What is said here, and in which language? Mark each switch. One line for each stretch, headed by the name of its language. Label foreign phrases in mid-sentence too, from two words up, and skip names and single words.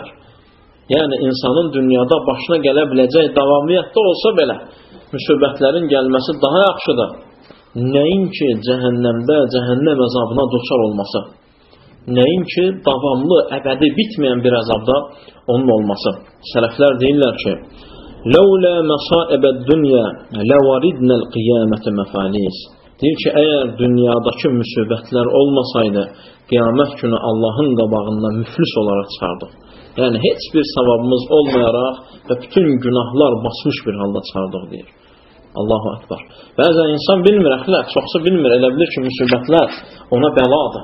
Azerbaijani: Yəni, insanın dünyada başına gələ biləcək davamiyyətdə olsa belə, müsibətlərin gəlməsi daha yaxşıdır. nəinki cəhənnəmdə, cəhənnəm əzabına duçar olması, nəinki davamlı, əbədi bitməyən bir əzabda onun olması. Sələflər deyirlər ki,
Arabic: لَوْلَا مَصَائِبَ الدُّنْيَا لَوَرِدْنَا الْقِيَامَةِ مَفَالِيسِ.
Azerbaijani: Deyir ki, əgər dünyadakı müsibətlər olmasaydı, qiyamət günü Allahın qabağında müflis olaraq çıxardıq. Yəni, heç bir savabımız olmayaraq və bütün günahlar basmış bir halda çıxardıq, deyir.
Arabic: الله أكبر.
Azerbaijani: Bəzən insan bilmir, əxlaq, çoxsu bilmir, elə bilir ki, müsibətlər ona bəladır.